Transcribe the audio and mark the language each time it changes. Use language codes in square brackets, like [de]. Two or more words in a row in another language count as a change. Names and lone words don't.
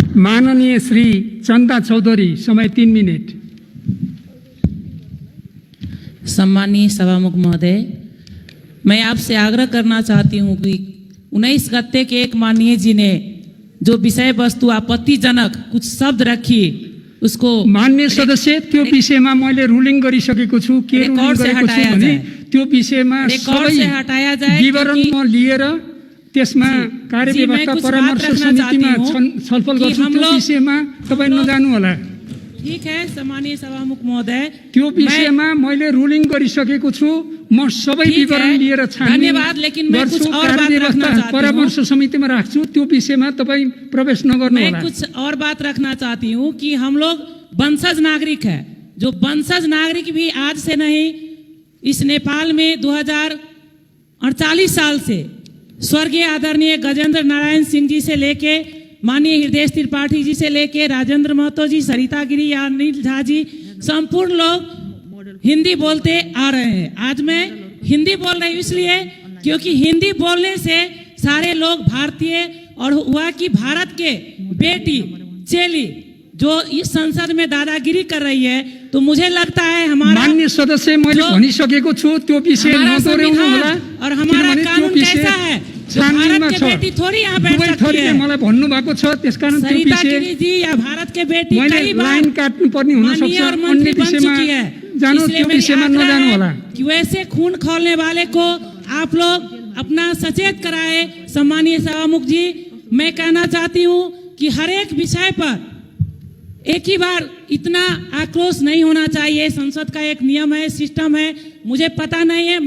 [ne] माननीय श्री चंदा चौधरी, समय 3 मिनट। [hi] सम्मानीय सभामुख महोदय, मैं आपसे आग्रह करना चाहती हूँ कि 19 गते के एक माननीय जी ने जो विषय वस्तु आपत्तिजनक कुछ शब्द रखी उसको [ne] मान्य सदस्य त्यो विषयमा मैले रुलिङ गरिसकेको छु। के रुलिङ गरेको छु भने त्यो विषयमा सबै विवरण म लिएर त्यसमा कार्यव्यवस्था परामर्श समितिमा छलफल गर्छु। त्यो विषयमा तपाई नजानु होला। [hi] ठीक है सम्मानीय सभामुख महोदय, [ne] त्यो विषयमा मैले रुलिङ गरिसकेको छु। म सबै विवरण लिएर धन्यवाद, [hi] लेकिन मैं कुछ और बात रखना चाहती हूं। [ne] परामर्श समितिमा राख्छु। त्यो विषयमा तपाई प्रवेश नगर्नु होला। [hi] मैं कुछ और बात रखना चाहती हूं कि हम लोग वंशज नागरिक है। जो वंशज नागरिक भी आज से नहीं, इस नेपाल में 2048 साल से स्वर्गीय आदरणीय गजेंद्र नारायण सिंह जी से लेके माननीय हृदय त्रिपाठी जी से लेके राजेंद्र महतो जी, सरिता गिरी या अनिल झा जी, संपूर्ण लोग हिंदी बोलते आ रहे हैं। आज मैं हिंदी बोल रही हूँ इसलिए क्योंकि हिंदी बोलने से सारे लोग भारतीय, और हुआ कि भारत के बेटी चेली जो इस संसद में दादागिरी कर रही है, तो मुझे लगता है हमारा [ne] माननीय सदस्य मैले भनिसकेको छु त्यो विषय नदोहोर्याउनु होला। [hi] और हमारा कानून कैसा है, भारत के बेटी थोड़ी यहाँ बैठ सकती है। [ne] मलाई भन्नु भएको छ, त्यसकारण त्यो [hi] सरिता [ne] विषय [hi] गिरी जी या भारत के बेटी कई बार [ne] लाइन काट्नु पर्ने हुन सक्छ। अन्य विषयमा जानु, त्यो विषयमा नजानु होला। [hi] कि वैसे खून खौलने वाले को आप लोग अपना सचेत कराए। सम्मानीय सभामुख जी, मैं कहना चाहती हूँ कि हर एक विषय पर एक ही बार इतना आक्रोश नहीं होना चाहिए। संसद का एक नियम है, सिस्टम है, मुझे पता नहीं है।